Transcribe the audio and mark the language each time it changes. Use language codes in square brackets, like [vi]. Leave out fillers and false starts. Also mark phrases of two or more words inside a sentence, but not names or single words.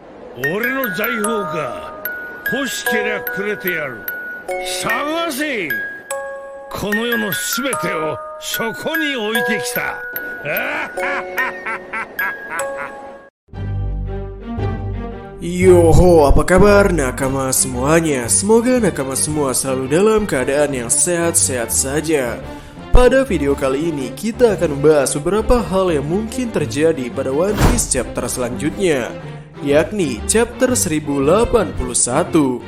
[ja] 俺の財宝か。欲しけりゃくれてやる。探せ。この世のすべてをそこに置いてきた。 [id] Yoho, apa kabar nakama semuanya? Semoga nakama semua selalu dalam keadaan yang sehat-sehat saja. Pada video kali ini, kita akan membahas beberapa hal yang mungkin terjadi pada One Piece chapter selanjutnya, yakni chapter 1081.